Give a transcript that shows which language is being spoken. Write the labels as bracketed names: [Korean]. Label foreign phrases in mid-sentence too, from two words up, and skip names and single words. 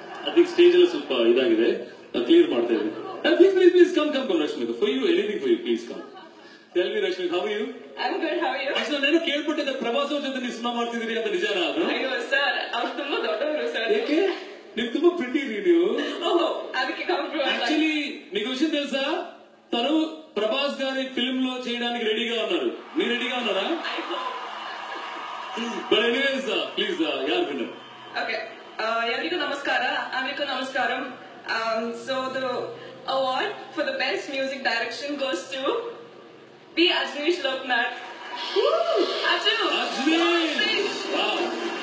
[Kannada] ಅದಕ್ಕೆ ಸ್ಟೇಜ್ ಅಲ್ಲಿ ಸ್ವಲ್ಪ ಇದಾಗಿದೆ, [English] clear madta [Kannada] ಇದ್ದೀನಿ. [English] Please come, Rashmika. For you, anything for you, please come. Tell me, Rashmika, how are you? I'm good, how are you? Actually, [Kannada] ನಾನು ಕೇಳ್ಪಟ್ಟಿದ್ದೆ ಪ್ರಭಾಸ್ ಅವ್ರ ಜೊತೆ ನೀವು ಸಿನಿಮಾ ಮಾಡ್ತಿದ್ದೀರಿ ಅಂತ ನಿಜಾನಾ ಅದು? ಅಯ್ಯೋ ಸರ್, ಅವ್ರು ತುಂಬಾ ದೊಡ್ಡವರು ಸರ್. ಯಾಕೆ? ನೀವು ತುಂಬಾ ಪ್ರಿಟಿ ಇರಿ ನೀವು. ಓಹೋ, ಅದಕ್ಕೆ ಕಾಂಪ್ರಮೈಸ್. [English] actually [Telugu] మీకు విషయం తెలుసా, తను ప్రభాస్ గారి ఫిల్మ్ లో చేయడానికి రెడీగా ఉన్నారు. మీరు రెడీగా ఉన్నారా? [English] but anyways please [Telugu] యార్ విన్నర్. ఓకే, [Kannada] ಎಲ್ಲರಿಗೂ ನಮಸ್ಕಾರ. ಅವರಿಗೂ ನಮಸ್ಕಾರಂ. [English] So the award for the best music direction goes to P. Ajnish Loknath. Ajnish! Wow.